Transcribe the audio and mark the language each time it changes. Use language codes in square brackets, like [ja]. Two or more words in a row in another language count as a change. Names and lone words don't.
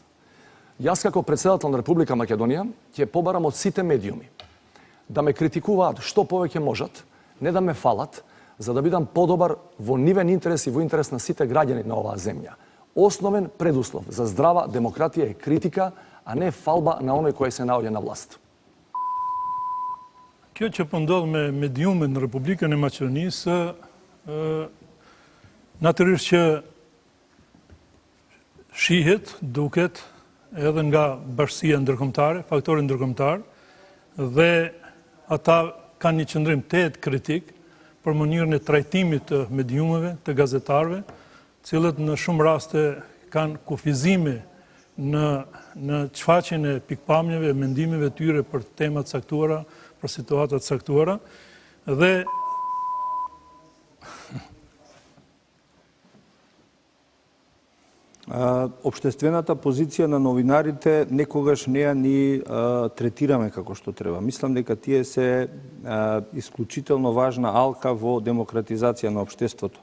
[mk] Јас како председател на Република Македонија ќе побарам од сите медиуми да ме критикуваат што повеќе можат, не да ме фалат, за да бидам подобар во нивен интерес и во интерес на сите граѓани на оваа земја. Основен предуслов за здрава демократија е критика, а не фалба на оној кој се наоѓа на власт. [sq] Kjo që po ndodh me mediumet në Republikën e Maqedonisë, natyrisht që shihet, duket edhe nga bashkësia ndërkombëtare, faktori ndërkombëtar, dhe ata kanë një qëndrim të kritik për mënyrën e trajtimit të mediumeve, të gazetarëve, cilët në shumë raste kanë kufizime në çfaqjen e pikpamjeve, mendimeve tyre për temat caktuara, për situatat caktuara, dhe [mk] Општествената позиција на новинарите некогаш не ја ни третираме како што треба. Мислам дека тие се исклучително важна алка во демократизација на општеството.